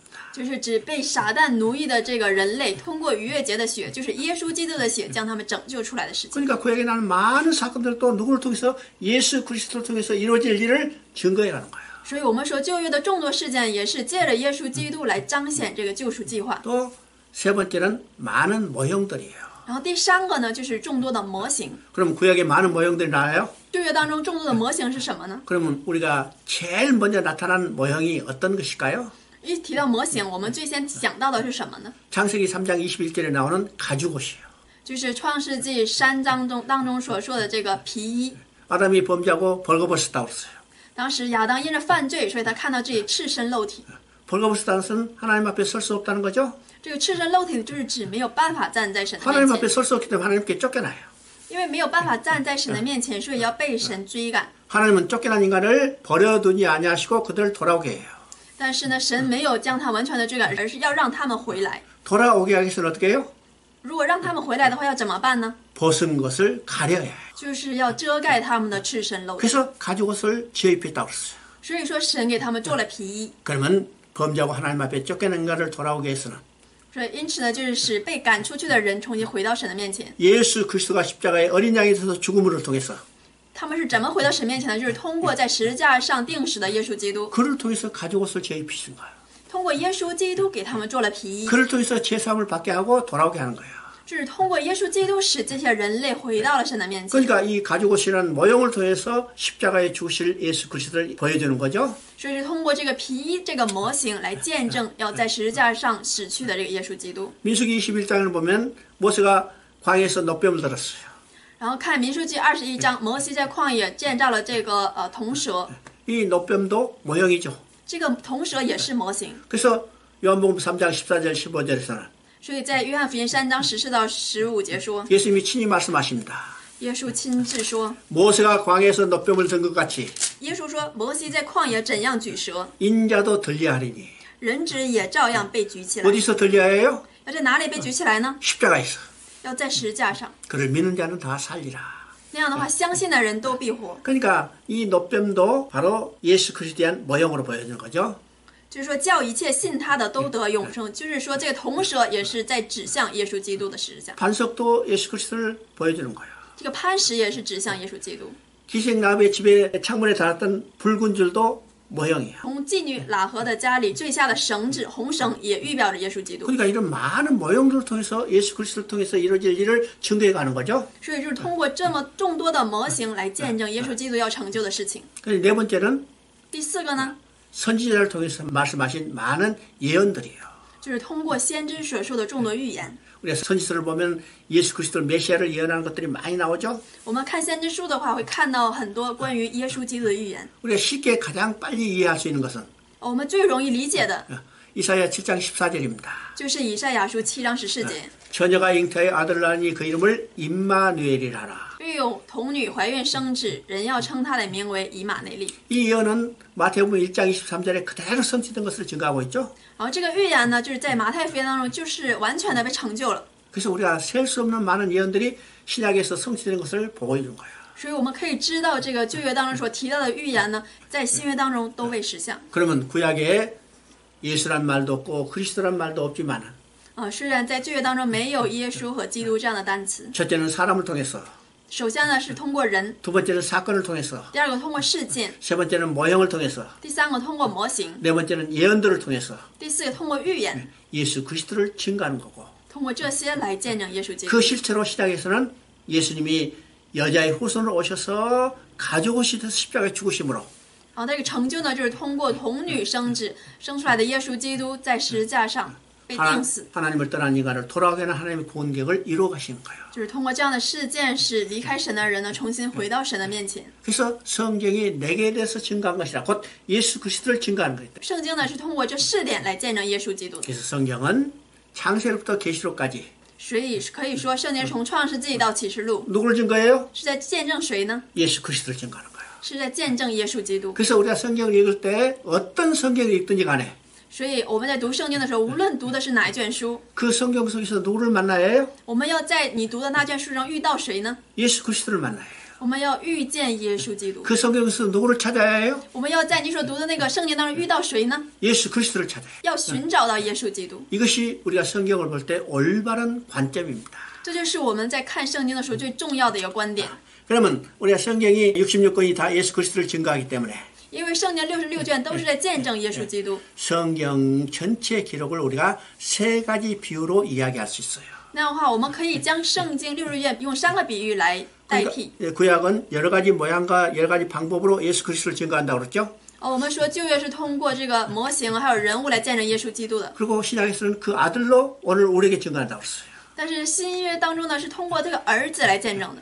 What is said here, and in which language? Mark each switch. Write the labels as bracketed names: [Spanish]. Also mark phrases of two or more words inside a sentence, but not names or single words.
[Chinese] 就是指被撒旦奴役的这个人类，通过逾越节的血，就是耶稣基督的血，将他们拯救出来的事情。 [Korean] 그러니까 구약에 나는 많은 사건들도 누구를 통해서 예수 그리스도를 통해서 이루어질 일을 증거해라는 거예요. [Chinese] 所以我们说旧约的众多事件也是借着耶稣基督来彰显这个救赎计划。 [Korean] 또 세 번째는 많은 모형들이에요. [Chinese] 然后第三个呢，就是众多的模型。 [Korean] 그럼 구약에 많은 모형들이 나와요? [Chinese] 旧约当中众多的模型是什么呢？ [Korean] 그러면 우리가 제일 먼저 나타난 모형이 어떤 것일까요? [Chinese] 一提到模型，我们最先想到的是什么呢？ [Korean] 창세기 3장 21절에 나오는 가죽옷이에요. [Chinese] 就是创世纪3章当中所说的这个皮衣。 [Korean] 아담이 범죄하고 벌거벗었다고 그랬어요. [Chinese] 当时亚当因着犯罪，所以他看到自己赤身露体。 [Korean] 벌거벗었다는 것은 하나님 앞에 설 수 없다는 거죠. [Chinese] 这个赤身露体就是指没有办法站在神的 [Korean] 하나님 [Chinese] 面 [Korean] 앞에 [Chinese] 前， [Korean] 설 수 없기 때문에 하나님께 쫓겨나요. [Chinese] 因为没有办法站在神的面前，所以要被神追赶。 [Korean] 하나님은 쫓겨난 인간을 버려두지 아니하시고 그들을 돌아오게 해요. [Chinese] 但是呢，神没有将他完全的追赶，而是要让他们回来。 [Korean] 돌아오게 하기 위해서는 어떻게 해요? [Chinese] 如果让他们回来的话，要怎么办呢？ [Korean] 벗은 것을 가려야 해요. [Chinese] 就是要遮盖他们的赤身露体。 [Korean] 그래서 가죽옷을 지어 입혔다고 그랬어요. [Chinese] 所以说，神给他们做了皮衣。 [Korean] 그러면 범죄하고 하나님 앞에 쫓겨난 인간을 돌아오게 해서는 [Chinese] 所以因此呢，就是使被赶出去的人重新回到神的面前。 [Korean] 예수 그리스도가 십자가에 어린 양이 되어서 죽음을 통해서 [Chinese] 他们是怎么回到神面前的？就是通过在十字架上钉死的耶稣基督， [Korean] 그를 통해서 가죽옷을 지어 입히신 거예요. [Chinese] 通过耶稣基督给他们做了皮衣， [Korean] 그를 통해서 제사함을 받게 하고 돌아오게 하는 거예요. [Chinese] 就是通过耶稣基督使这些人类回到了神的面前。 [Korean] 그러니까 이 가죽옷이라는 모형을 통해서 십자가에 죽으실 예수 그리스도를 보여주는 거죠. [Chinese] 所以是通过这个皮衣这个模型来见证要在十字架上死去的这个耶稣基督。 [Korean] 민수기 21장을 보면 모세가 광야에서 노뱀을 들었어요. [Chinese] 然后看民数记21章，摩西在旷野建造了这个铜蛇， [Korean] 이 노뱀도 모형이죠. [Chinese] 这个铜蛇也是模型。 [Korean] 그래서 요한복음 3장 14절 15절에서는 [Chinese] 所以在约翰福音3章14到15节说， [Korean] 예수님이 친히 말씀하십니다. [Chinese] 耶稣亲自说， [Korean] 모세가 광야에서 노뱀을 든 것 같이 [Chinese] 耶稣说，摩西在旷野怎样举蛇， [Korean] 인자도 들려야 하리니. [Chinese] 人子也照样被举起来。 [Korean] 어디서 들려야 해요? [Chinese] 要在哪里被举起来呢？ [Korean] 십자가에서. [Chinese] 要在十字架上。 [Korean] 그를 믿는 자는 다 살리라. [Chinese] 那样的话，相信的人都必活。 [Korean] 그러니까 이 노뱀도 바로 예수 그리스도에 대한 모형으로 보여주는 거죠. [Chinese] 就是说叫一切信他的都得永生，就是说这个铜蛇也是在指向耶稣基督的十字架， [Korean] 반석도 예수 그리스도를 보여주는 거예요. [Chinese] 这个磐石也是指向耶稣基督。 [Korean] 기생나무의 집에 창문에 달았던 붉은 줄도 모형이에요. [Chinese] 从妓女喇合的家里坠下的绳子，红绳也预表着耶稣基督。 [Korean] 그러니까 이런 많은 모형들을 통해서 예수 그리스도를 통해서 이루어질 일을 증거해 가는 거죠. [Chinese] 所以就是通过这么众多的模型来见证耶稣基督要成就的事情。 [Korean] 그리고 네 번째는 [Chinese] 第四个呢， [Korean] 선지자를 통해서 말씀하신 많은 예언들이에요. [Chinese] 就是通过先知所说的众多预言。 [Korean] 우리가 선지서를 보면 예수 그리스도 메시아를 예언하는 것들이 많이 나오죠. [Chinese] 我们看先知书的话，会看到很多关于耶稣基督的预言。 [Korean] 우리가 쉽게 가장 빨리 이해할 수 있는 것은 [Chinese] 我们最容易理解的 [Korean] 이사야 7장 14절입니다. [Chinese] 就是以赛亚书7章14节， [Korean] 처녀가 잉태하여 아들을 낳으니 그 이름을 임마누엘이라 하라. [Chinese] 育有童女怀孕生子，人要称他的名为以马内利。 [Korean] 이 예언은 마태복음 1장 23절에 그대로 성취된 것을 증거하고 있죠. [Chinese] 然后这个预言呢，就是在马太福音当中，就是完全的被成就了。 [Korean] 그래서 우리가 셀 수 없는 많은 예언들이 신약에서 성취된 것을 보여주는 거예요. [Chinese] 所以我们可以知道，这个旧约当中所提到的预言呢，在新约当中都未实现。 [Korean] 그러면 구약에 예수란 말도 없고 그리스도란 말도 없지만 [Chinese] 虽然在旧约当中没有耶稣和基督这样的单词， [Korean] 첫째는 사람을 통해서 [Chinese] 首先呢是通过人， [Korean] 두 번째는 사건을 통해서 [Chinese] 第二个通过事件， [Korean] 세 번째는 모형을 통해서 [Chinese] 第三个通过模型， [Korean] 네 번째는 예언들을 통해서 [Chinese] 第四个通过预言， [Korean] 예수 그리스도를 증거하는 거고 [Chinese] 通过这些来见证耶稣基督。 [Korean] 그 실체로 신약에서는 예수님이 여자의 후손으로 오셔서 가족 오시듯 십자가에 죽으심으로 [Chinese] 然后这个成就呢，就是通过童女生子生出来的耶稣基督在十字架上被钉死， [Korean] 하나님을 떠난 인간을 돌아오게 하는 하나님의 구원 계획을 이루어 가시는 거예요. [Chinese] 就是通过这样的事件，使离开神的人呢重新回到神的面前。 [Korean] 그래서 성경이 내게 대해서 증거한 것이라 곧 예수 그리스도를 증거하는 거예요. [Chinese] 圣经呢是通过这4点来见证耶稣基督的， [Korean] 그래서 성경은 창세로부터 계시록까지 [Chinese] 所以可以说圣经从创世纪到启示录 [Korean] 누구를 증거해요? [Chinese] 是在见证谁呢？ [Korean] 예수 그리스도를 증거하는 거예요. [Chinese] 是在见证耶稣基督。 [Korean] 그래서 우리가 성경을 읽을 때 어떤 성경을 읽든지 간에 [Chinese] 所以我们在读圣经的时候，无论读的是哪一卷书， [Korean] 그 성경 속에서 누구를 만나야 해요? [Chinese] 我们要在你读的那卷书上遇到谁呢？ [Korean] 예수 그리스도를 만나야 해요. [Chinese] 我们要遇见耶稣基督。 [Korean] 그 성경에서 누구를 찾아야 해요? [Chinese] 我们要在你所读的那个圣经当中遇到谁呢？ [Korean] 예수 그리스도를 찾아야 해요. [Chinese] 要寻找到耶稣基督。 [Korean] 이것이 우리가 성경을 볼 때 올바른 관점입니다. [Chinese] 这就是我们在看圣经的时候最重要的一个观点。 [Korean] 그러면 우리가 성경이 66권이 다 예수 그리스도를 증거하기 때문에 [Chinese] 因为圣经66卷都是在见证耶稣基督， [Korean] 성경 전체 기록을 우리가 세 가지 비유로 이야기할 수 있어요. [Chinese] 那样的话，我们可以将圣经60卷用3个比喻来代替。 [Korean] 구약은 여러 가지 모양과 여러 가지 방법으로 예수 그리스도를 증거한다고 그랬죠. [Chinese] 我们说旧约是通过这个模型还有人物来见证耶稣基督的， [Korean] 그리고 신약에서는 그 아들로 오늘 우리에게 증거한다고 그랬어요. [Chinese] 但是新约当中呢是通过这个儿子来见证的。